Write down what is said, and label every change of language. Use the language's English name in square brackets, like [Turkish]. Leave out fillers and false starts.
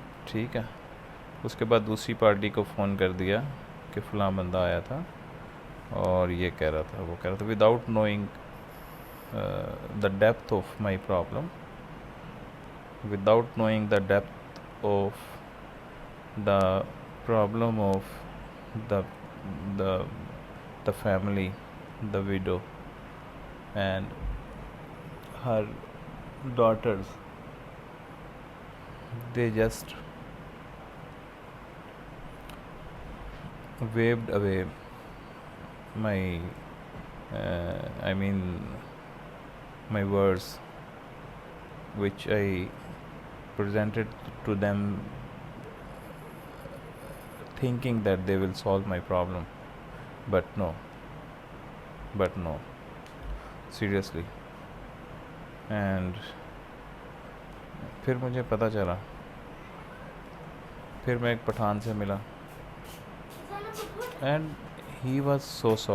[Urdu] ٹھیک ہے، اس کے بعد دوسری پارٹی کو فون کر دیا کہ فلاں بندہ آیا تھا اور یہ کہہ رہا تھا، وہ کہہ رہا تھا، [English] Without knowing the depth of my problem, without knowing the depth of the problem of the the the family, the widow and her daughters. They just waved away my I mean my words which I presented to them, thinking that they will solve my problem, but no, seriously. And [Urdu] پھر مجھے پتہ چلا، پھر میں ایک پٹھان سے ملا، [English] and he was so